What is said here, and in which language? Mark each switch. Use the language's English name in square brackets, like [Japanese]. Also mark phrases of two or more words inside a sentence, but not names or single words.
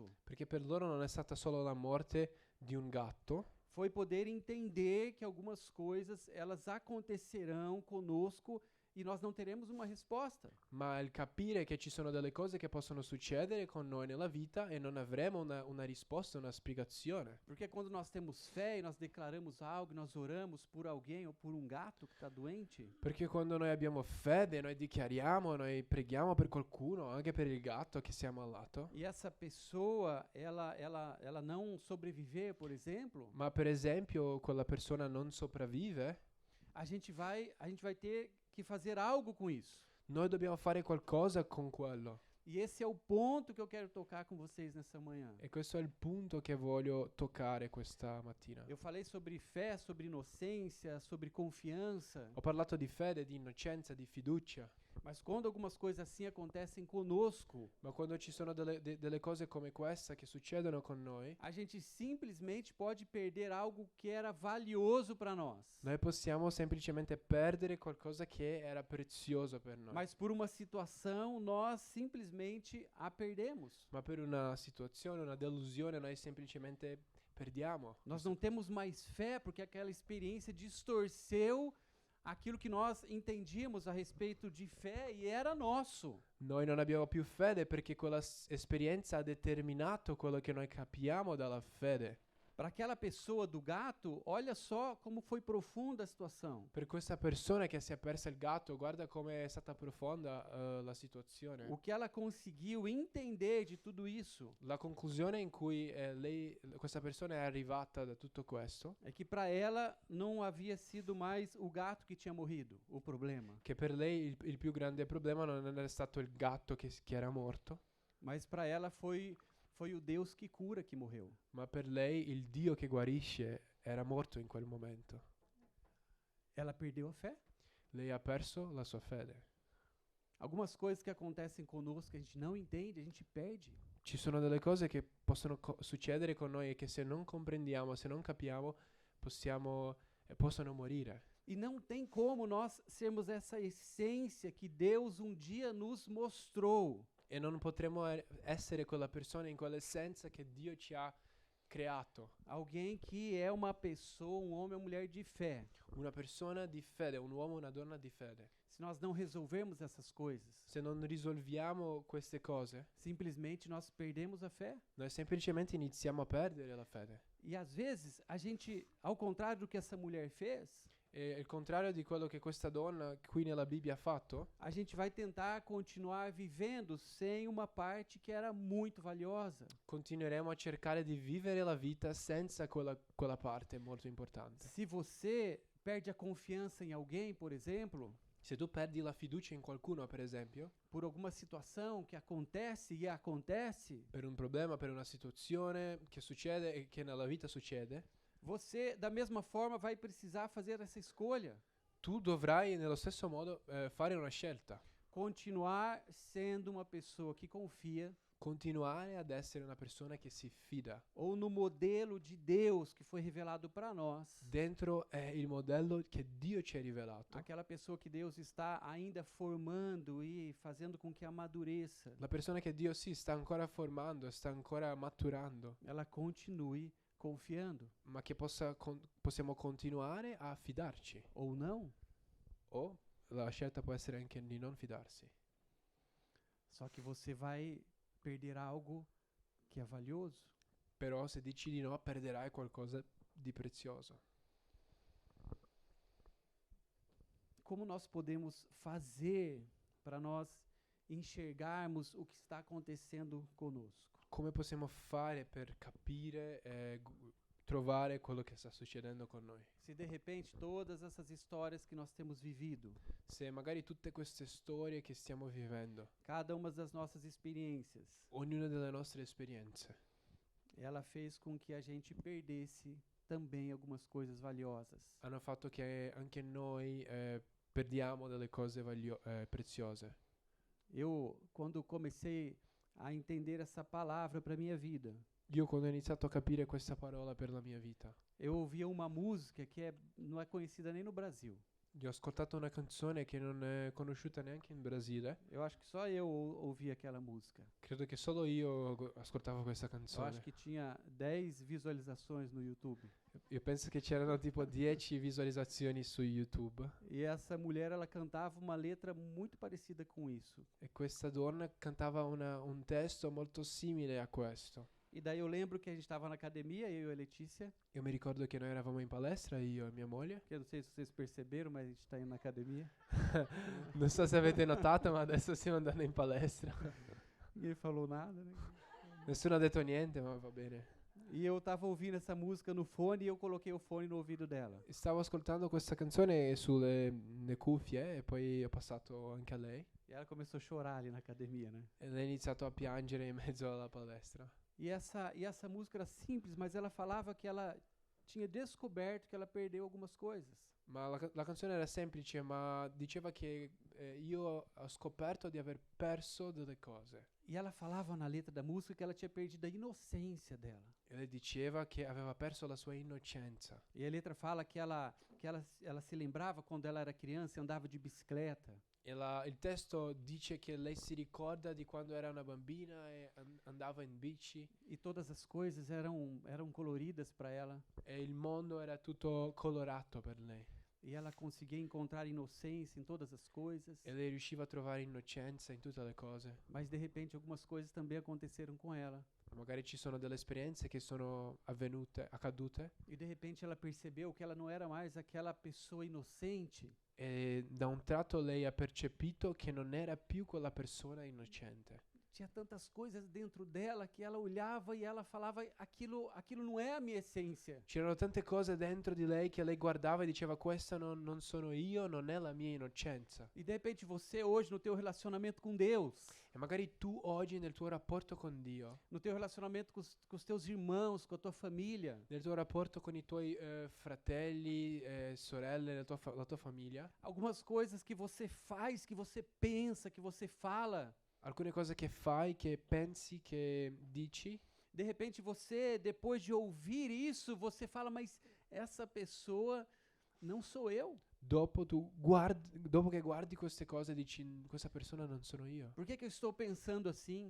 [Italian] Perché per loro non è stata solo la morte di un gatto, [Portuguese] foi poder entender que algumas coisas elas acontecerão conosco e nós não teremos uma resposta. [Italian] Ma il capire che ci sono delle cose che possono succedere con noi nella vita e non avremo una risposta, una spiegazione. [Portuguese] Porque quando nós temos fé e nós declaramos algo, nós oramos por alguém ou por um gato que está doente, [Italian] Perché quando noi abbiamo fede, noi dichiariamo, noi preghiamo per qualcuno, anche per il gatto che si è ammalato. [Portuguese] e essa pessoa ela não sobreviver, por exemplo, [Italian] Ma per esempio quella persona non sopravvive, [Portuguese] a gente vai ter que fazer algo com isso. [Italian] noi dobbiamo fare qualcosa con quello. [Portuguese] E esse é o ponto que eu quero tocar com vocês nessa manhã. [Italian] E questo è il punto che voglio toccare questa mattina. [Portuguese] Eu falei sobre fé, sobre inocência, sobre confiança, [Italian] Ho parlato di fede, di innocenza, di fiducia, [Portuguese] mas quando algumas coisas assim acontecem conosco, [Italian] ma quando ci sono delle cose come questa che succedono con noi, [Portuguese] a gente simplesmente pode perder algo que era valioso para nós. [Italian] noi possiamo semplicemente perdere qualcosa che era prezioso per noi. [Portuguese] Mas por uma situação nós simplesmente a perdemos. [Italian] Ma per una situazione, una delusione, noi semplicemente perdiamo. [Portuguese] Nós não temos mais fé porque aquela experiência distorceu aquilo que nós entendíamos a respeito de fé e era nosso. [Italian] Noi non abbiamo più fede perché quella esperienza ha determinato quello che noi capiamo dalla fede. [Portuguese] Para aquela pessoa do gato, olha só como foi profunda a situação. [Italian] Per questa persona che si è persa il gatto, guarda come è stata profonda la situazione. [Portuguese] O que ela conseguiu entender de tudo isso [Italian] La conclusione in cui questa persona è arrivata da tutto questo, [Portuguese] é que para ela não havia sido mais o gato que tinha morrido, o problema, [Italian] che per lei il più grande problema non era stato il gatto che era morto, [Portuguese] mas para ela foi o Deus que cura que morreu. [Italian] ma per lei il Dio che guarisce era morto in quel momento. [Portuguese] Ela perdeu a fé. [Italian] Lei ha perso la sua fede. [Portuguese] Algumas coisas que acontecem conosco que a gente não entende, a gente perde. [Italian] Ci sono delle cose che possono succedere con noi e che se non comprendiamo, se non capiamo, possono morire. [Portuguese] E não tem como nós sermos essa essência que Deus um dia nos mostrou. [Italian] E non potremo essere quella persona in quell'essenza che Dio ci ha creato. [Portuguese] Alguém que é uma pessoa, um homem ou mulher de fé. [Italian] Una persona di fede, un uomo, una donna di fede. [Portuguese] Se nós não resolvermos essas coisas, [Italian] Se non risolviamo queste cose, [Portuguese] simplesmente nós perdemos a fé. [Italian] noi semplicemente iniziamo a perdere la fede. [Portuguese] E às vezes a gente, ao contrário do que essa mulher fez, [Italian] E il contrario di quello che questa donna qui nella Bibbia ha fatto, [Portuguese] a gente vai tentar continuar vivendo sem uma parte que era muito valiosa. [Italian] continueremo a cercare di vivere la vita senza quella parte molto importante. [Portuguese] Se você perde a confiança em alguém, por exemplo, [Italian] Se tu perdi la fiducia in qualcuno, per esempio, [Portuguese] por alguma situação que acontece e acontece, [Italian] per un problema, per una situazione che succede e che nella vita succede, [Portuguese] você da mesma forma vai precisar fazer essa escolha. [Italian] tu dovrai nello stesso modo fare una scelta. [Portuguese] Continuar sendo uma pessoa que confia [Italian] Continuare ad essere una persona che si fida. [Portuguese] ou no modelo de Deus que foi revelado para nós. [Italian] Dentro è il modello che Dio ci ha rivelato. [Portuguese] Aquela pessoa que Deus está ainda formando e fazendo com que amadureça, [Italian] La persona che Dio sì sta ancora formando, sta ancora maturando, [Portuguese] ela continue confiando [Italian] ma che possiamo continuare a fidarci. [Portuguese] ou não. [Italian] O la scelta può essere anche di non fidarsi. [Portuguese] Só que você vai perder algo que é valioso. [Italian] Però se dici di no, perderai qualcosa di prezioso. [Portuguese] Como nós podemos fazer para nós enxergarmos o que está acontecendo conosco? [Italian] Come possiamo fare per capire e trovare quello che sta succedendo con noi? [Portuguese] Se de repente todas essas histórias que nós temos vivido, [Italian] Se magari tutte queste storie che stiamo vivendo, [Portuguese] cada uma das nossas experiências, [Italian] ognuna delle nostre esperienze, [Portuguese] ela fez com que a gente perdesse também algumas coisas valiosas. [Italian] hanno fatto che anche noi perdiamo delle cose preziose. [Portuguese] Eu, quando comecei a entender essa palavra para minha vida, [Italian] Io quando ho iniziato a capire questa parola per la mia vita, [Portuguese] eu ouvia uma música que não é conhecida nem no Brasil. [Italian] Io ho ascoltato una canzone che non è conosciuta neanche in Brasile. [Portuguese] Eu acho que só eu ouvi aquela música. [Italian] Credo che solo io ascoltavo questa [Portuguese] Eu acho [Italian] canzone. [Portuguese] que tinha 10 visualizações no YouTube. [Italian] Io penso che c'erano tipo 10 visualizzazioni su YouTube. [Portuguese] E essa mulher, ela cantava uma letra muito parecida com isso. [Italian] E questa donna cantava un testo molto simile a questo. [Portuguese] E daí eu lembro que a gente estava na academia, eu e a Letícia, [Italian] Io mi ricordo che noi eravamo in palestra, io e mia moglie. [Portuguese] que eu não sei se vocês perceberam, mas a gente está indo na academia. [Italian] Non so se avete notato, ma adesso stiamo andando in palestra. [Portuguese] Ninguém falou nada, né? [Italian] Nessuno ha detto niente, ma va bene. [Portuguese] E eu estava ouvindo essa música no fone e eu coloquei o fone no ouvido dela. [Italian] Stavo ascoltando questa canzone sulle le cuffie e poi ho passato anche a lei. [Portuguese] E ela começou a chorar ali na academia, né? [Italian] E lei ha iniziato a piangere in mezzo alla palestra. [Portuguese] E essa música era simples, mas ela falava que ela tinha descoberto que ela perdeu algumas coisas. [Italian] Ma la canzone era semplice, ma diceva che io ho scoperto di aver perso delle cose. [Portuguese] E ela falava na letra da música que ela tinha perdido a inocência dela. [Italian] E lei diceva che aveva perso la sua innocenza. [Portuguese] E a letra fala que ela se lembrava quando ela era criança e andava de bicicleta. [Italian] E il testo dice che lei si ricorda di quando era una bambina e andava in bici [Portuguese] E todas as coisas eram coloridas para ela. [Italian] e il mondo era tutto colorato per lei. [Portuguese] E ela conseguia encontrar inocência em todas as coisas. [Italian] E lei riusciva a trovare innocenza in tutte le cose. [Portuguese] Mas de repente algumas coisas também aconteceram com ela. [Italian] Magari ci sono delle esperienze che sono accadute [Portuguese] E de repente ela percebeu que ela não era mais aquela pessoa inocente. [Italian] e da un tratto lei ha percepito che non era più quella persona innocente. [Portuguese] Tinha tantas coisas dentro dela que ela olhava e ela falava: aquilo não é a minha essência. [Italian] C'erano tante cose dentro di lei che lei guardava e diceva questa non sono io, non è la mia innocenza. [Portuguese] E de repente você hoje no teu relacionamento com Deus, [Italian] E magari tu oggi nel tuo rapporto con Dio, [Portuguese] no teu relacionamento com os teus irmãos, com a tua família, [Italian] nel tuo rapporto con i tuoi fratelli, sorelle, la tua famiglia, [Portuguese] algumas coisas que você faz, que você pensa, que você fala, [Italian] alcune cose che fai, che pensi, che dici, [Portuguese] de repente você, depois de ouvir isso, você fala: mas essa pessoa não sou eu. [Italian] dopo che guardi queste cose dici questa persona non sono io. [Portuguese] Por que eu estou pensando assim?